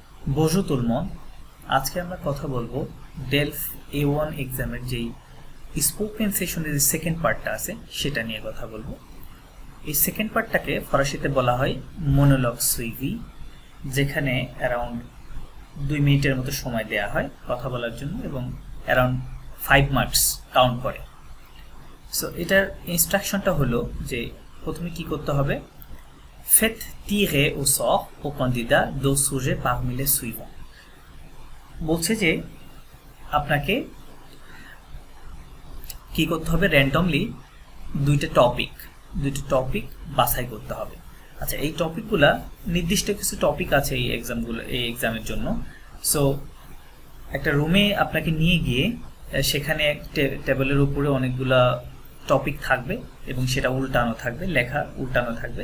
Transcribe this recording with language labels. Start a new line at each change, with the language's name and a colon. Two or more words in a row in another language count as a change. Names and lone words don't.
French: Bonjour tout le monde.
Bangla: আজকে আমরা কথা বলবো ডেলফ A1 এক্সামের যেই
English: spoken session'er
Bangla: যে
English: second part'ta
Bangla: আছে সেটা নিয়ে কথা বলবো। এই সেকেন্ড পার্টটাকে ফরাসিতে বলা হয়
French: monologue suivi,
Bangla: যেখানে অ্যারাউন্ড 2 মিনিটের মতো সময় দেয়া হয় কথা বলার জন্য এবং অ্যারাউন্ড 5
English: marks count
Bangla: করে। সো এটার ইনস্ট্রাকশনটা হলো যে প্রথমে কি করতে হবে,
French: Faites tirer au sort au candidat deux sujets parmi les suivants.
Bangla: বলছে যে আপনাকে কি করতে হবে, র্যান্ডমলি দুইটা টপিক বাছাই করতে হবে। আচ্ছা, এই টপিকগুলা নির্দিষ্ট কিছু টপিক আছে এই এক্সামের জন্য। সো একটা রুমে আপনাকে নিয়ে গিয়ে সেখানে টেবিলের উপরে অনেকগুলা টপিক থাকবে এবং সেটা উল্টানো থাকবে, লেখা উল্টানো থাকবে।